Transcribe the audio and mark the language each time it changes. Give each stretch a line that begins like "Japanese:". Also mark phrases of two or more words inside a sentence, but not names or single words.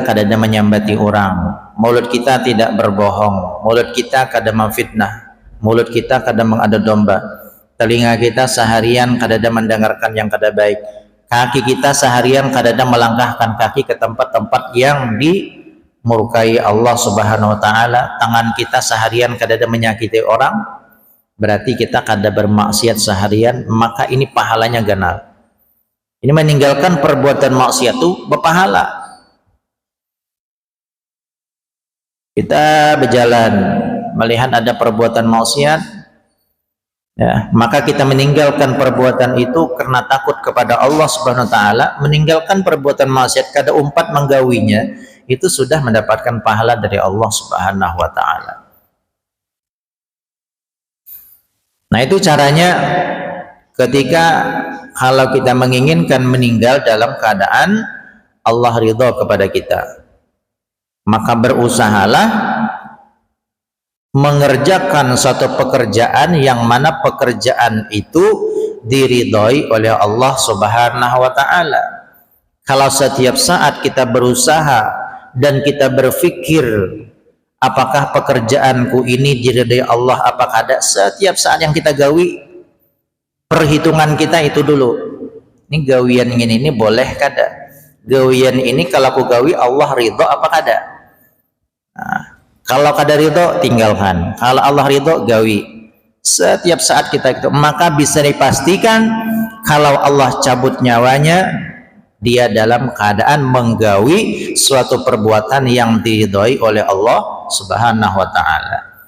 Indonesian: kada ada menyambati orang, mulut kita tidak berbohong, mulut kita kada memfitnah, mulut kita kada mengadu domba, telinga kita seharian kada ada mendengarkan yang kada baik, kaki kita seharian kada ada melangkahkan kaki ke tempat-tempat yang dimurkai Allah
Arabic: Subhanahu wa Ta'ala,
Indonesian: tangan kita seharian kada ada menyakiti orang, berarti kita kada bermaksiat seharian, maka ini pahalanya ganal. Ini meninggalkan perbuatan maksiat itu berpahala. Kita berjalan melihat ada perbuatan maksiat, ya, maka kita meninggalkan perbuatan itu karena takut kepada Allah
Arabic: Subhanahu wa Ta'ala.
Indonesian: Meninggalkan perbuatan maksiat
Banjar: kada umpat menggawinya,
Indonesian: itu sudah mendapatkan pahala dari Allah
Arabic: Subhanahu wa Ta'ala.
Indonesian: Nah, itu caranya ketika kalau kita menginginkan meninggal dalam keadaan Allah ridho kepada kita, maka berusahalah mengerjakan suatu pekerjaan yang mana pekerjaan itu diridhoi oleh Allah
Arabic: Subhanahu wa Ta'ala.
Banjar: Kalau setiap saat kita berusaha dan kita berpikir, apakah pekerjaanku ini diridhoi Allah apakah ada, setiap saat yang kita gawi, perhitungan kita itu dulu, ini gawian ini boleh kada, gawian ini kalau aku gawi Allah ridho apa kada. Nah, kalau kada ridho tinggalkan, kalau Allah ridho gawi.
Indonesian: Setiap saat kita itu, maka bisa dipastikan kalau Allah cabut nyawanya, dia dalam keadaan menggawi suatu perbuatan yang diridhoi oleh Allah
Arabic: Subhanahu wa Ta'ala.